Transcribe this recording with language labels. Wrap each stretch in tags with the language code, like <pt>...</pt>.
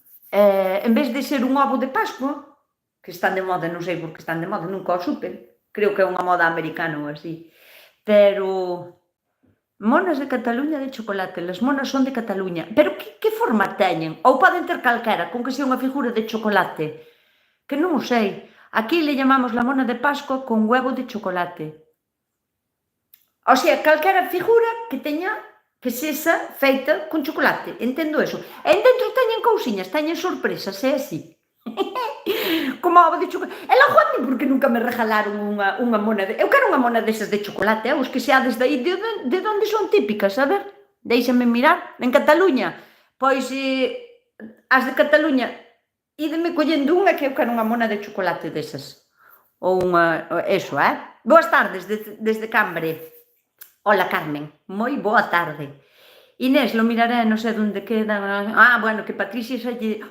<gl>En vez de ser un ovo de Pascua, que están de moda, non sei por que están de moda, nunca o supe. Creo que é unha moda americana ou así. Pero...</gl> <es>monas de Cataluña de chocolate, las monas son de Cataluña.</es> <gl>Pero que forma teñen? Ou poden ter calquera, con que sea unha figura de chocolate? Que non o sei.</gl> <es>Aquí le llamamos la mona de Pascua con huevo de chocolate.</es> <gl>O sea, calquera figura que teña, que sexa feita con chocolate. Entendo eso. E dentro teñen cousiñas, teñen sorpresas, é así. Como ovo de chocolate. E logo a mí porque nunca me regalaron unha mona de... Eu quero unha mona desas de chocolate, os que seades de aí, de onde son típicas, a ver? Déixame mirar. En Cataluña, pois as de Cataluña, ídeme collendo unha que eu quero unha mona de chocolate desas. Ou unha... eso, Boas tardes, desde Cambre. Hola, Carmen. Moi boa tarde. Inés,</gl> <es>lo miraré,</es> <gl>non sei onde queda... bueno, que Patricia xa lle...</gl>